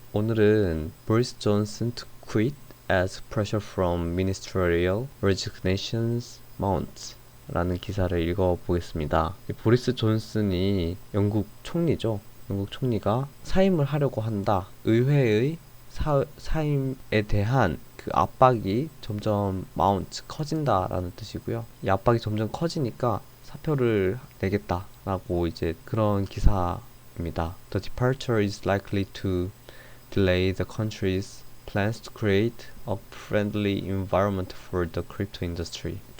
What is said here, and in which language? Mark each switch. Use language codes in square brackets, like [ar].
[ko] 오늘은 [en] Boris Johnson to quit as pressure from ministerial resignations mounts [ko] 라는 기사를 읽어보겠습니다. 이 보리스 존슨이 영국 총리죠. 영국 총리가 사임을 하려고 한다. 의회의 사임에 대한 그 압박이 점점 커진다라는 뜻이고요. 이 압박이 점점 커지니까 사표를 내겠다라고 이제 그런 기사입니다. [en] The departure is likely to delay the country's plans to create a friendly environment for the crypto industry.